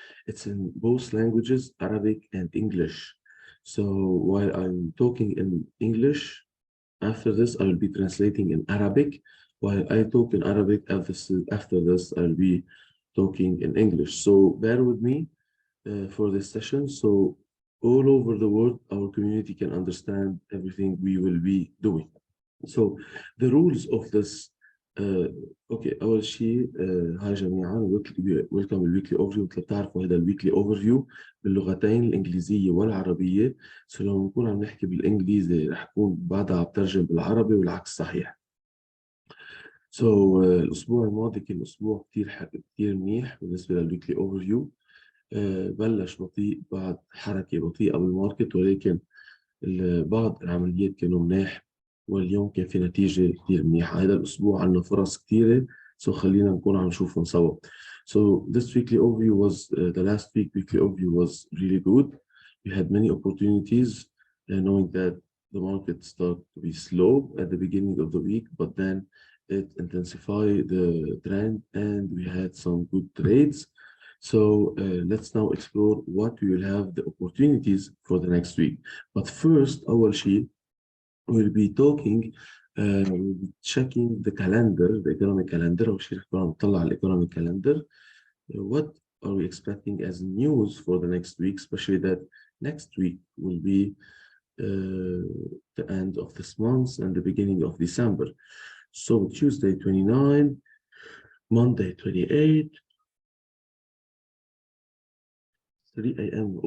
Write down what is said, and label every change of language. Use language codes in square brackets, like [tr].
[en] It's in both languages, Arabic and English. So while I'm talking in English, after this, I will be translating in Arabic. While I talk in Arabic, after this, I'll be talking in English. So bear with me for this session. So all over the world, our community can understand everything we will be doing. So the rules of this [ar] اوكي اول شيء هاي جميعا ويلكم الويكلي اوفرفيو. مثل بتعرفوا هذا الويكلي اوفرفيو باللغتين الانجليزيه والعربيه. سو لما نكون عم نحكي بالانجليزي رح كون بعدها عم ترجم بالعربي والعكس صحيح. الاسبوع الماضي كان اسبوع كثير منيح بالنسبه للويكلي اوفرفيو. بلش بطيء بعد حركه بطيئه بالماركت، ولكن بعض العمليات كانوا منيح، واليوم كان في نتيجة كتير منيحة. هذا الأسبوع عندنا فرص كتيرة، خلينا نكون عم نشوفهم سوا. [en] So this weekly overview was the last weekly overview was really good. We had many opportunities, knowing that the market started to be slow at the beginning of the week, but then it intensified the trend and we had some good trades. Let's now explore what we will have the opportunities for the next week. But first, [ar] أول شيء [en] we'll be talking we'll be checking the calendar, the economic calendar. [ar] أول شيء رح نكون عم نطلع على economic calendar. [en] What are we expecting as news for the next week, especially that next week will be the end of this month and the beginning of December. So Tuesday 29, Monday 28, 3 a.m.